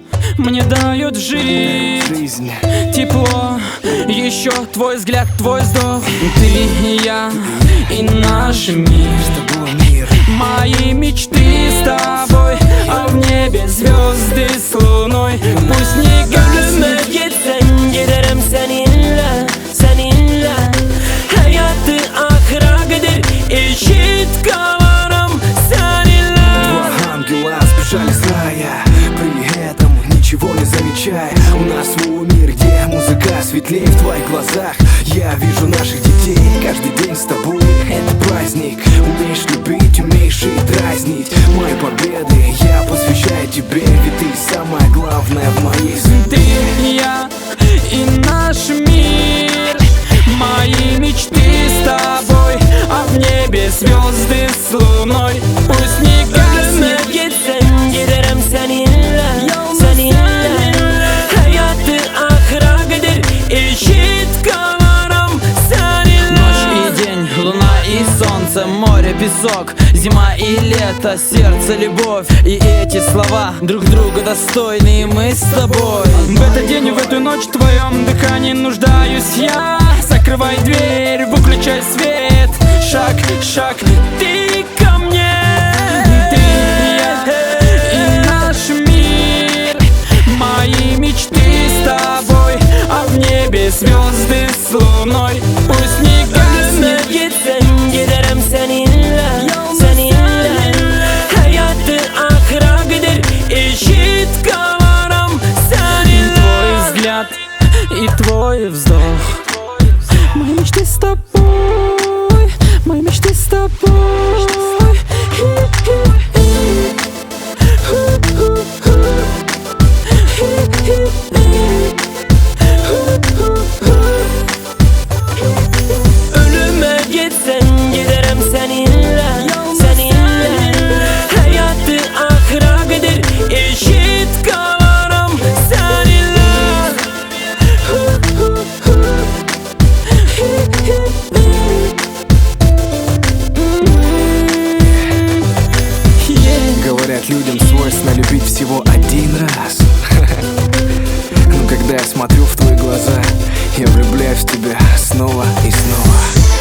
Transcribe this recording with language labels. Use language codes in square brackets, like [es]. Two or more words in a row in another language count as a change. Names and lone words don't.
[ru] мне дает жизнь, тепло, еще твой взгляд, твой вздох. Ты и я, и наш мир, мои мечты с тобой, а в небе звезды с луной. Пусть не гаснет. [tr] Gitsen giderim seninle, seninle. Hayatı ahıra kadar eşit kalırım seninle. [ru] Два ангела сбежали с рая, при этом ничего не замечая. У нас свой мир, где музыка светлее в твоих глазах. Я вижу наших детей, каждый день с тобой это праздник. Умеешь любить, умеешь и дразнить. Мои победы я посвящаю тебе, ведь ты самое главное в моей жизни. Ты, я и наш мир, мои мечты с тобой, а в небе звезды с луной. Пусть не гаснет. [tr] Gitsen giderim seninle, seninle. Hayatı ahıra kadar eşit kalırım seninle. [ru] Ночь и день, луна и солнце, море, песок, зима и лето, сердце, любовь. И эти слова друг друга достойны, и мы с тобой. В этот день и в эту ночь в твоем дыхании нуждаюсь я. Закрывай дверь, выключай свет. Шаг, шаг, ты ко мне. Ты, я и наш мир, мои мечты с тобой, а в небе звезды с луной. Пусть не гаснет. [tr] Gitsen giderim seninle, seninle. Hayatı ahıra kadar eşit kalırım seninle. [ru] Твой взгляд и твой вздох, мои мечты с тобой, мои мечты с тобой. [tr] Ölüme gitsen giderim seninle, seninle. Hayatı ahıra kadar eşit kalırım seninle. [ru] Говорят, людям свойственно любить всего один раз. Но когда я смотрю в твои глаза, я влюбляюсь в тебя снова и снова.